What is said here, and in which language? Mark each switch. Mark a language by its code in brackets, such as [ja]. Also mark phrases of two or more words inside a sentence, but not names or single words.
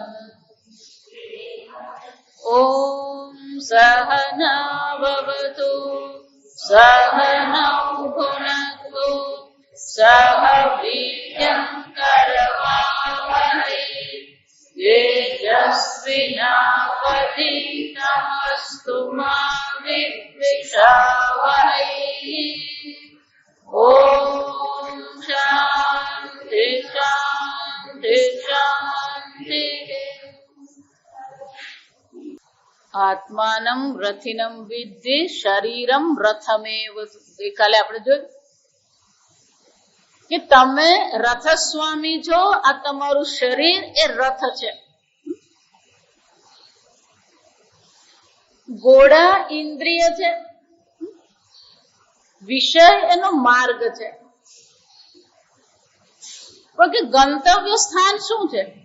[sa] ॐ सहना भवतु सहनौ भुनक्तु सह वीर्यं करवावहै तेजस्विनावधीतमस्तु मा विद्विषावहै। विद्विषावहै। ॐ शान्ति शान्ति शान्तिः। આત્માનમ રથિનમ વિદ્ધિ શરીરમ રથમેવ. [gu] ગઈકાલે આપણે જોયું કે તમે રથ સ્વામી છો, આ તમારું શરીર એ રથ છે. ઘોડા ઇન્દ્રિય છે, વિષય એનો માર્ગ છે, પણ કે ગંતવ્ય સ્થાન શું છે?